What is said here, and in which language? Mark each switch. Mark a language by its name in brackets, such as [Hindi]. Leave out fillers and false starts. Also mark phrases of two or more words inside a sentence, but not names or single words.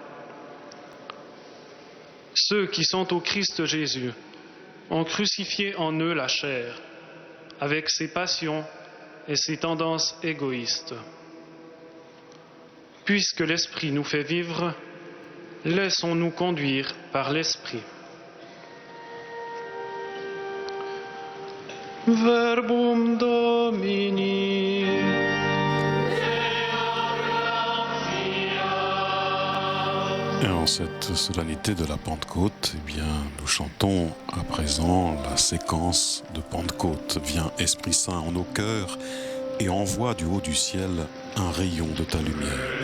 [French] Ceux qui sont au Christ Jésus ont crucifié en eux la chair, avec ses passions et ses tendances égoïstes. Puisque l'Esprit nous fait vivre, laissons-nous conduire par l'Esprit. [Latin] Verbum Domini. [French] Et en cette solennité de la Pentecôte, eh bien, nous chantons à présent la séquence de Pentecôte. Viens Esprit Saint en nos cœurs et envoie du haut du ciel un rayon de ta lumière.